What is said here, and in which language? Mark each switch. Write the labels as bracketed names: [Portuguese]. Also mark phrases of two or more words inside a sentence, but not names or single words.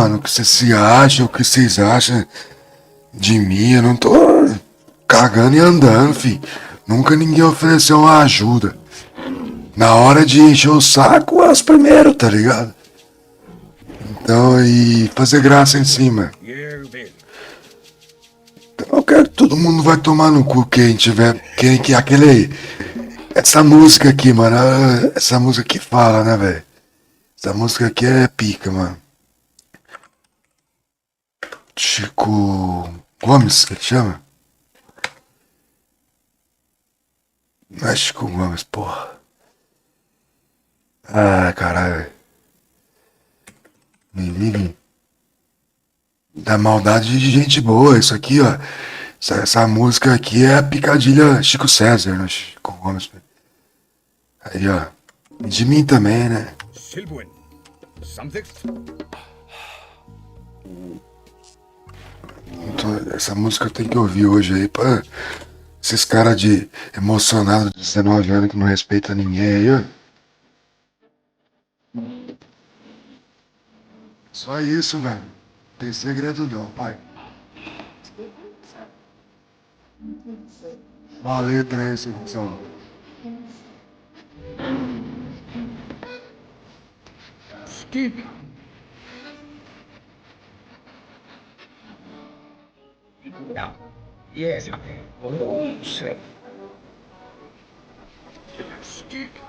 [Portuguese] O que você se acha, o que vocês acham de mim. Eu não tô cagando e andando, fi. Nunca ninguém ofereceu uma ajuda. Na hora de encher o saco, é os primeiros, tá ligado? Então, e fazer graça em cima. [Icelandic] Ég vil. [Portuguese] Então, eu quero que todo mundo vai tomar no cu quem tiver. Quem que aquele aí. Essa música aqui, mano. Essa música que fala, né, velho? Essa música aqui é pica, mano. Chico Gomes, que ele chama? Não é Chico Gomes, porra. Ah, caralho. Menino. Da maldade de gente boa, isso aqui, ó. Essa música aqui é a picadilha Chico César, né? Chico Gomes. Aí, ó. E de mim também, né? [Icelandic] Tilbúin. Samþykkt. [Portuguese] Então, essa música eu tenho que ouvir hoje aí pra esses caras de emocionado de 19 anos que não respeita ninguém aí, ó. Só isso, velho. Não tem segredo não, pai. Uma letra aí, São. [Icelandic] Skip. [English] Ja. Yes. [Icelandic] Skip. Skip.